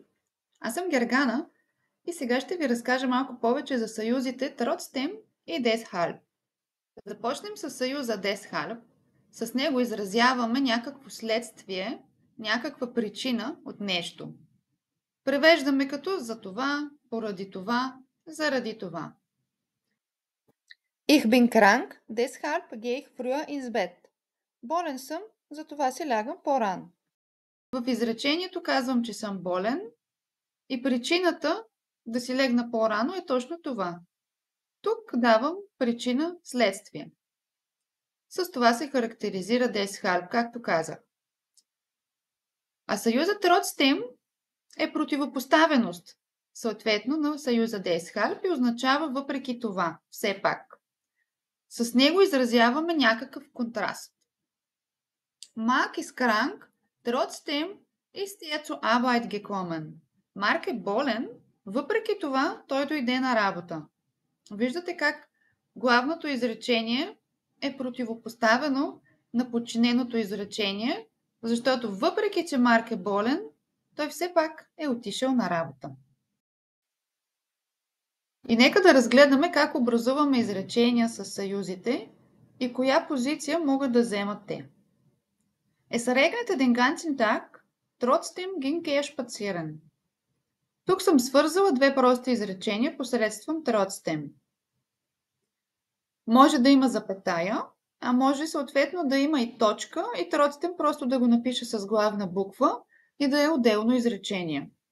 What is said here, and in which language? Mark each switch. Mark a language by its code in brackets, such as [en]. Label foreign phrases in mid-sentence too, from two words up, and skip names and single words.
[bg] Аз съм Гергана и сега ще ви разкажа малко повече за съюзите Trotzdem и Deshalb. Да започнем с съюза Deshalb. С него изразяваме някакво следствие, някаква причина от нещо. Превеждаме като за това, поради това, заради това. [de] Ich bin krank, deshalb gehe ich früher ins Bett. [bg] Болен съм, затова си лягам по-рано. В изречението казвам, че съм болен и причината да си легна по-рано е точно това. Тук давам причина следствие. С това се характеризира Deshalb, както казах. А съюзът Trotzdem е противопоставеност, съответно на съюза Deshalb и означава въпреки това, все пак. С него изразяваме някакъв контраст. [de] Mark ist krank, trotzdem ist er zur Arbeit gekommen. [bg] Марк е болен, въпреки това той дойде на работа. Виждате как главното изречение е противопоставено на подчиненото изречение, защото въпреки, че Марк е болен, той все пак е отишъл на работа. И нека да разгледаме как образуваме изречения с съюзите и коя позиция могат да вземат те. [de] Es regnete den ganzen Tag, trotzdem ging er spazieren. [bg] Тук съм свързала две прости изречения посредством trotzdem. Може да има запетая, а може съответно да има и точка и trotzdem просто да го напиша с главна буква и да е отделно изречение.